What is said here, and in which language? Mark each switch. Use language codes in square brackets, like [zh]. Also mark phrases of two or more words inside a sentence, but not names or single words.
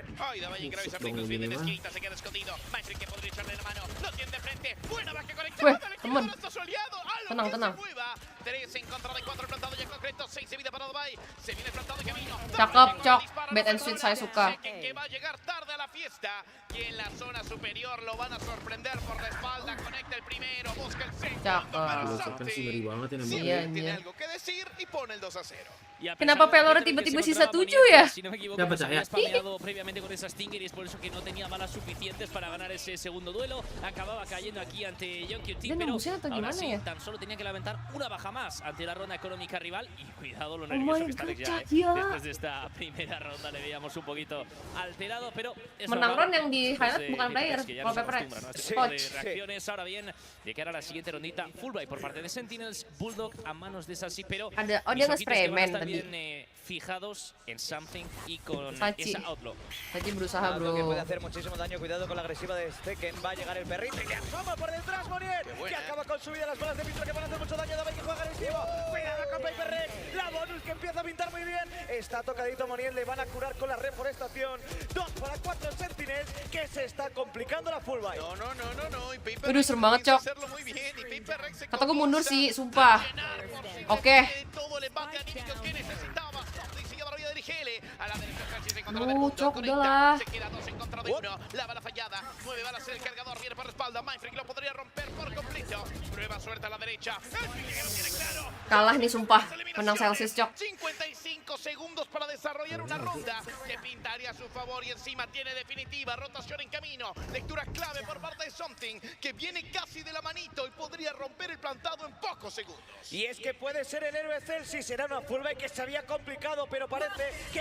[es] Ay, da Valle Graves a Pringles, viene de esquinita, se queda escondido. Mindfreak que podría echarle la mano, lo tiene de frente, buena baja conectada, dale que ahora está su aliado, [id] tenang. [es] 3 en contra de 4 plantado ya concreto, 6 de vida para Dubai, se viene plantado camino. [id] Cakep, Cok, [en] bait and switch [id] saya suka. [es] Que va a llegar tarde a la fiesta y en la zona superior lo van a sorprender por la espalda, conecta el primero, busca el segundo. Tiene algo que decir y pone el 2-0. [id] Kenapa Pelor tiba-tiba sisa 7 ya? [es] Si no me equivoco, ha spameado previamente con esa Stinger y es por eso que no tenía balas suficientes para ganar ese segundo duelo. Acababa cayendo aquí ante John QT, pero ahora sí, tan solo tenía que lamentar una baja más ante la ronda económica rival. Y cuidado lo nervioso que está Alex ya, después de esta primera ronda le veíamos un poquito alterado, pero es [id] menang round yang di highlight bukan player, kalau Paper Rex. [es] De reacciones ahora bien, de cara a la siguiente rondita, full buy por parte de Sentinels, Bulldog a manos de Sassy, pero [id] dia nge-spray man tadi. [es] Fijados en something y con Sachi. esa outlaw. [id] Sachi berusaha, bro. [es] Que puede hacer muchísimo daño, cuidado con la agresiva de Stekken, va a llegar el perrito y le asoma por detrás Moniet, que acaba con su vida, las balas de Pistro que van a hacer mucho daño, David que juega agresivo, cuidado con Paper Rex, la bonus que empieza a pintar muy bien, está tocadito Moniet, le van a curar con la reforestación, 2 para 4 Sentinels, que se está complicando la full buy. No, y Paper [id] Aduh, serem banget, Cok. Kata gue mundur sih, sumpah. Oke. Cok, udah lah. [es] Se queda 2 en contra de 1. La bala fallada. 9 balas en el cargador. Viene por la espalda. Mindfreak lo podría romper por completo. Prueba suelta a la derecha. El tiene claro. [id] Kalah nih sumpah. Menang Celsius, Cok. [es] 55 segundos para desarrollar una ronda que pintaría a su favor y encima tiene definitiva. Rotación en camino. Lectura clave por parte de Something que viene casi de la manito y podría romper el plantado en pocos segundos. Y es que puede ser el héroe Celsius. Será una full buy que se había complicado, pero parece que